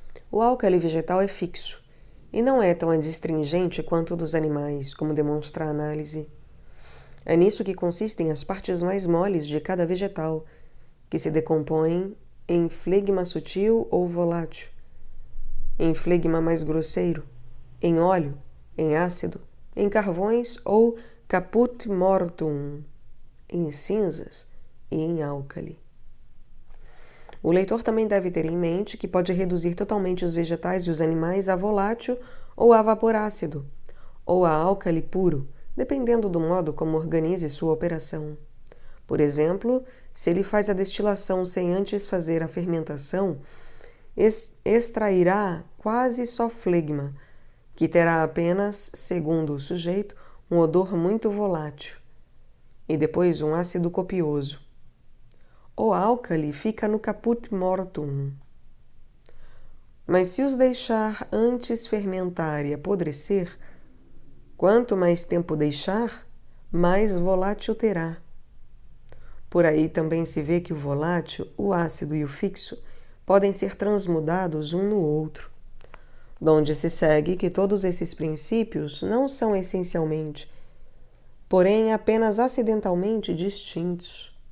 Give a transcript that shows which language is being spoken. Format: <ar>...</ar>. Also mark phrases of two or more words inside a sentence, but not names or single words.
<pt>O álcali vegetal é fixo e não é tão adstringente quanto o dos animais, como demonstra a análise. É nisso que consistem as partes mais moles de cada vegetal, que se decompõem em flegma sutil ou volátil, em flegma mais grosseiro, em óleo, em ácido, em carvões ou</pt> <la>caput mortuum,</la> <pt>em cinzas e em álcali. O leitor também deve ter em mente que pode reduzir totalmente os vegetais e os animais a volátil ou a vapor ácido, ou a álcali puro, dependendo do modo como organize sua operação. Por exemplo, se ele faz a destilação sem antes fazer a fermentação, extrairá quase só flegma, que terá apenas, segundo o sujeito, um odor muito volátil, e depois um ácido copioso. O álcali fica no</pt> <la>caput mortuum.</la> <pt>Mas se os deixar antes fermentar e apodrecer, quanto mais tempo deixar, mais volátil terá. Por aí também se vê que o volátil, o ácido e o fixo podem ser transmudados um no outro, donde se segue que todos esses princípios não são essencialmente, porém apenas acidentalmente distintos.</pt>